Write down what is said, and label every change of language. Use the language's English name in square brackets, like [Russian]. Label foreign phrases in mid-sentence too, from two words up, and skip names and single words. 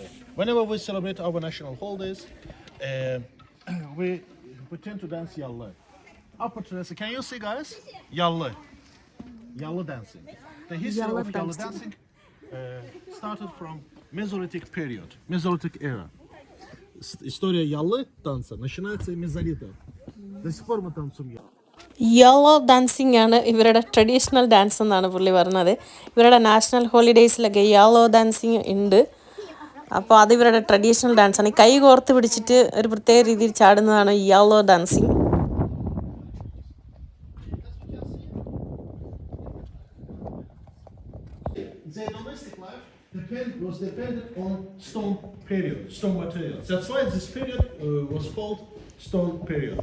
[English] Whenever we celebrate our national holidays, we tend to dance Yallı. Upper Terrace, can you see guys? Yallı. Yallı dancing. The history of Yallı dancing started from Mesolithic period, Mesolithic era. [Russian] История Яллы танца начинается из мезолита. До сих пор мы танцуем Яллы. [Malayalam] യെല്ലോ ഡാൻസിങ് ആണ് ഇവരുടെ [English] traditional dance [Malayalam] എന്നാണ് പുള്ളി പറഞ്ഞത്. ഇവരുടെ [English] national holidays [Malayalam] യെല്ലോ ഡാൻസിങ് ഉണ്ട്. അപ്പോൾ അത് ഇവരുടെ [English] traditional dance. [Malayalam] കൈ കോർത്ത് പിടിച്ചിട്ട് ഒരു പ്രത്യേക രീതിയിൽ ചാടുന്നതാണ് യെല്ലോ ഡാൻസിങ്. [English] Their domestic life was dependent on stone period, stone materials. That's why this period was called stone period.